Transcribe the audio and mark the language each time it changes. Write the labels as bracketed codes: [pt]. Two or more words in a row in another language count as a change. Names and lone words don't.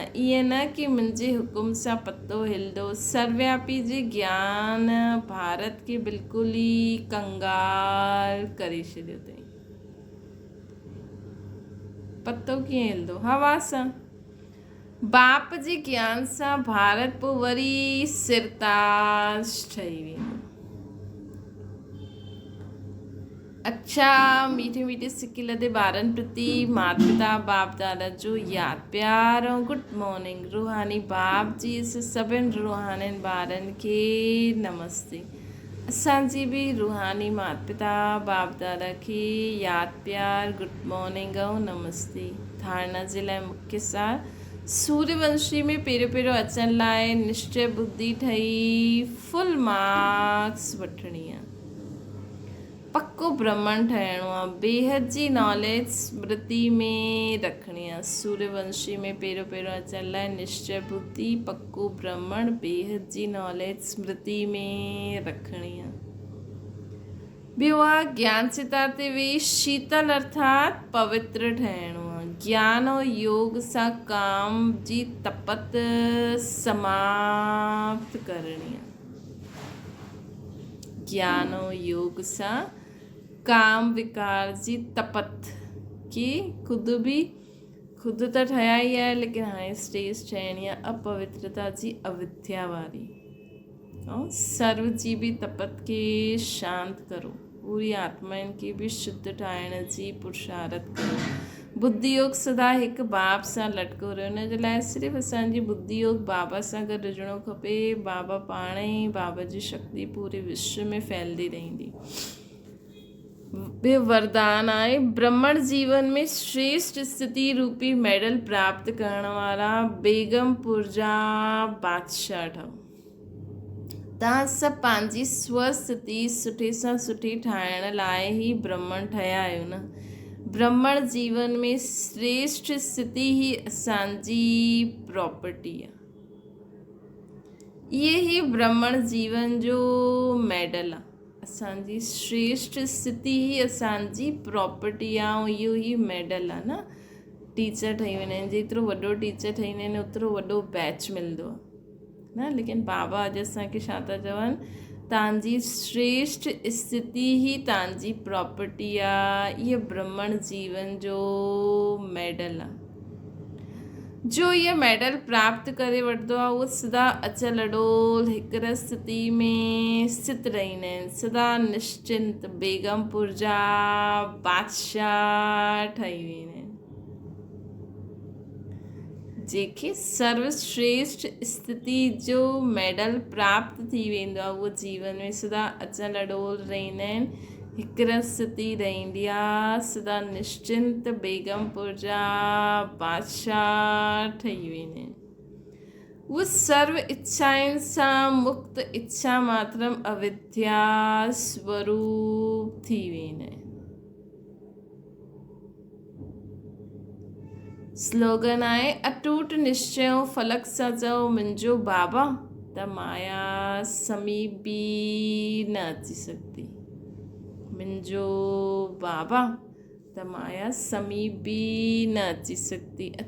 [sd] ईअं न कि मुंहिंजे हुकुम सां पतो हिलंदो। सर्वव्यापी जे ज्ञान भारत खे बिल्कुलु ई कंगाल करे छॾियो अथई। पतो कीअं हिलंदो? हवा सां। बाप जे ज्ञान सां भारत पोइ वरी सिरताज ठही वेंदो। अच्छा मीठे मीठे सिके लदे ॿारनि प्रति माता पिता बाप दादा जो यादि प्यार ऐं [en] good morning. [sd] रूहानी बाप जी सभिनि रूहानी ॿारनि खे नमस्ते। असांजी बि रूहानी माता पिता बाप दादा खे यादि प्यार [en] good morning [sd] ऐं नमस्ते। धारणा जे लाइ मुख्य सार सूर्यवंशी में पहिरियों अचण लाइ निश्चय बुद्धि ठही [en] full marks [sd] वठणी आहे, पक्को ब्रह्मण ठहिणो आहे, बेहद जी नॉलेज स्मृति में रखणी आहे। सूर्यवंशी में पहिरियों अचण लाइ निश्चय बुद्धि पक्को ब्रह्मण बेहद जी नॉलेज स्मृति में रखणी आहे। ॿियो आहे ज्ञान सितार ते वेही शीतल अर्थात पवित्र ठहिणो आहे। ज्ञान और योग सां काम जी तपत समाप्त करणी आहे। ज्ञान और योग सां काम विकार जी तपत की ख़ुदि त ठहिया ई आहे, लेकिन हाणे स्टेज ठहिणी आहे अपवित्रता जी अविद्या वारी। ऐं सर्व जी बि तपत खे शांत करो, पूरी आत्माउनि खे बि शुद्ध ठाहिण जी पुरुषारत करो। बुद्धि योग सदा हिकु बाप सां लटको रहे, हुन जे लाइ सिर्फ़ु असांजी बुद्धि योग बाबा सां गॾु हुजणो खपे। बाबा पाण ई बाबा जी शक्ति पूरे विश्व में फैलदी रहंदी। ॿियो वरदान आहे ब्रह्मण जीवन में श्रेष्ठ स्थिति रूपी मेडल प्राप्त करण वारा बेगमपुर जा बादशाह ठहो। तव्हां सभु पंहिंजी स्वस्थिति सुठे सां सुठी ठाहिण लाइ ई ब्रह्मण ठहिया आहियो न। ब्रह्मण जीवन में श्रेष्ठ स्थिति ही असांजी प्रॉपर्टी आहे। इहे ई ब्रह्मण जीवन जो मेडल आहे। असांजी श्रेष्ठ स्थिति ही असांजी प्रॉपर्टी आहे ऐं इहो ई मेडल आहे न। टीचर ठही वेंदा आहिनि, जेतिरो वॾो टीचर ठही वेंदा आहिनि ओतिरो वॾो बैच मिलंदो आहे न। लेकिन बाबा अॼु असांखे छा था चवनि, तव्हांजी श्रेष्ठ स्थिति ही तव्हांजी प्रॉपर्टी आहे। इहो ब्रह्मण जीवन जो मेडल आहे। जो ये मेडल प्राप्त करे वठंदो आहे उहो सदा अचल अडोल हिकु स्थिति में स्थित रहंदा आहिनि, सदा निश्चिंत बेगमपुर जा बादशाह ठही वेंदा आहिनि। जंहिंखे सर्वश्रेष्ठ स्थिति जो मेडल प्राप्त थी वेंदो आहे उहो जीवन में सदा अचल अडोल रहंदा आहिनि, हिकु स्थिति रहंदी आहे, सदा निश्चिंत बेगमपुर जा बादशाह ठही वेंदा आहिनि। उहे सर्व इच्छाउनि सां मुक्त इच्छा मात्रम अविद्या स्वरूप थी वेंदा आहिनि। स्लोगन आहे अटूट निश्चय फलक सां चओ मुंहिंजो बाबा त माया समीप बि न अची सघंदी। मुंहिंजो बाबा त माया समीप बि न अची सघंदी।